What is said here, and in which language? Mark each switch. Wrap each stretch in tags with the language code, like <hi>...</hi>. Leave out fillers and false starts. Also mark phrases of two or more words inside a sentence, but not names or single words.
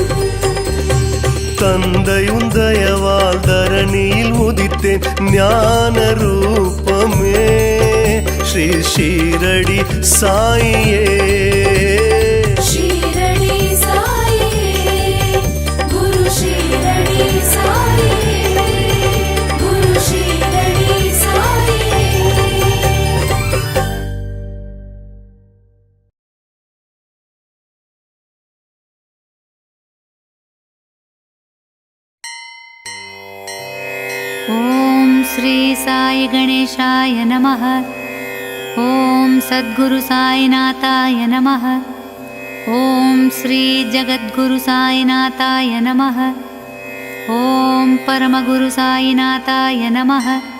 <ta>தந்தையுன் தயவால் தரணியில் உதித்தேன் ஞான ரூபமே ஸ்ரீ ஷீரடி சாயியே ஷீரடி சாயியே குரு ஷீரடி சாயியே குரு ஷீரடி சாயியே</ta> <sa>ॐ श्री साई गणेशाय नमः ॐ सद्गुरु साईनाथाय नमः ॐ श्री जगद्गुरु साईनाथाय नमः ॐ परमगुरु साईनाथाय नमः</sa>